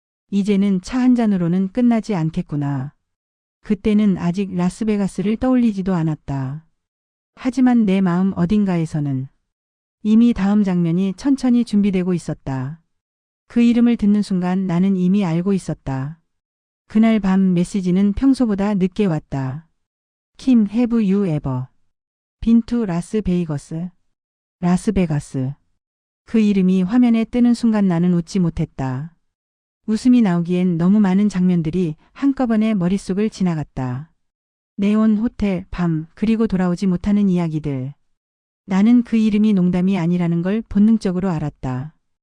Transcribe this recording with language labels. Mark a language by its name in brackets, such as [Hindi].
[Korean] 이제는 차 한 잔으로는 끝나지 않겠구나. 그때는 아직 라스베가스를 떠올리지도 않았다. 하지만 내 마음 어딘가에서는 이미 다음 장면이 천천히 준비되고 있었다. 그 이름을 듣는 순간 나는 이미 알고 있었다. 그날 밤 메시지는 평소보다 늦게 왔다. [English] 킴, have you ever been to 라스베이거스? [Korean] 라스베가스. 그 이름이 화면에 뜨는 순간 나는 웃지 못했다. 웃음이 나오기엔 너무 많은 장면들이 한꺼번에 머릿속을 지나갔다. 네온 호텔, 밤, 그리고 돌아오지 못하는 이야기들. 나는 그 이름이 농담이 아니라는 걸 본능적으로 알았다.